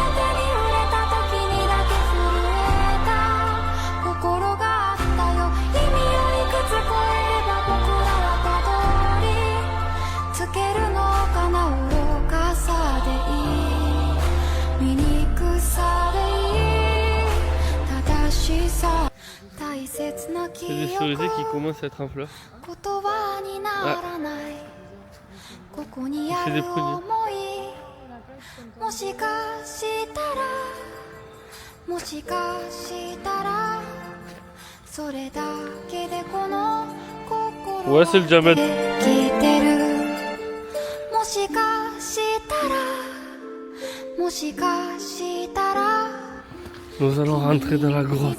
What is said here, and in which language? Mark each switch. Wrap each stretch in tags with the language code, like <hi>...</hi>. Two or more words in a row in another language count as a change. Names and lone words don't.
<ja>手に触れた時にだけ震えた心があったよ意味をいくつ超えれば僕らはたどりつけるのかな愚かさでいい醜さでいい正しさ大切な</ja> <fr>C'est des</fr> <ja>記</ja> <fr>cerisiers</fr> <ja>憶</ja> <fr>qui commencent à être en fleurs.</fr> <ja>言葉にならないここにある想いもしかしたらもしかしたらそれだけでこの心</ja> <fr>Ouais, c'est le diamètre.</fr> <ja>できてるもしかしたらもしかしたら</ja> <fr>Nous allons rentrer dans la</fr> <ja>気づ</ja> <fr>grotte.</fr>